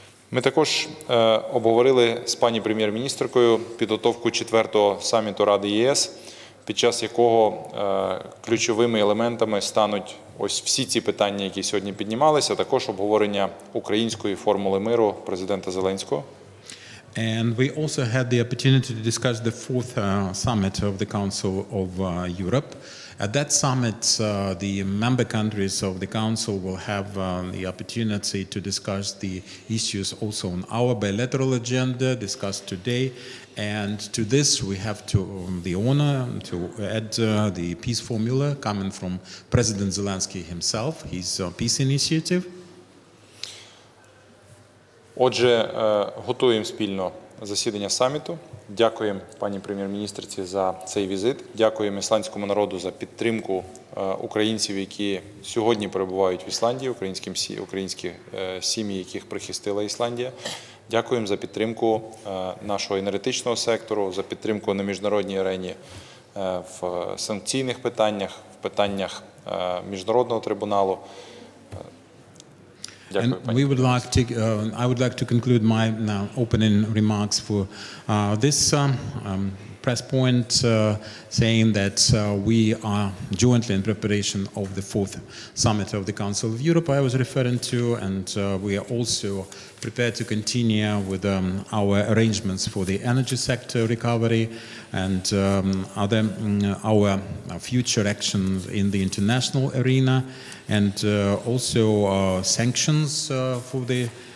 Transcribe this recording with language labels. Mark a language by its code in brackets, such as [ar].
[uk] Ми також обговорили з пані прем'єр-міністеркою підготовку 4-го саміту Ради ЄС, під час якого ключовими елементами стануть ось всі ці питання, які сьогодні піднімалися, а також обговорення української формули миру президента Зеленського. [en] And we also had the opportunity to discuss the 4th summit of the Council of Europe. At that summit, the member countries of the Council will have the opportunity to discuss the issues also on our bilateral agenda discussed today. And to this, we have the honor to add the peace formula coming from President Zelensky himself, his peace initiative. [uk] Отже, готуємо спільно засідання саміту. Дякуємо пані прем'єр-міністерці за цей візит. Дякуємо ісландському народу за підтримку українців, які сьогодні перебувають в Ісландії, українські сім'ї, яких прихистила Ісландія. Дякуємо за підтримку нашого енергетичного сектору, за підтримку на міжнародній арені в санкційних питаннях, в питаннях міжнародного трибуналу. [en] And we would like to, I would like to conclude my opening remarks for this press point, saying that we are jointly in preparation of the 4th summit of the Council of Europe I was referring to, and we are also prepared to continue with our arrangements for the energy sector recovery and our future actions in the international arena, and also sanctions for the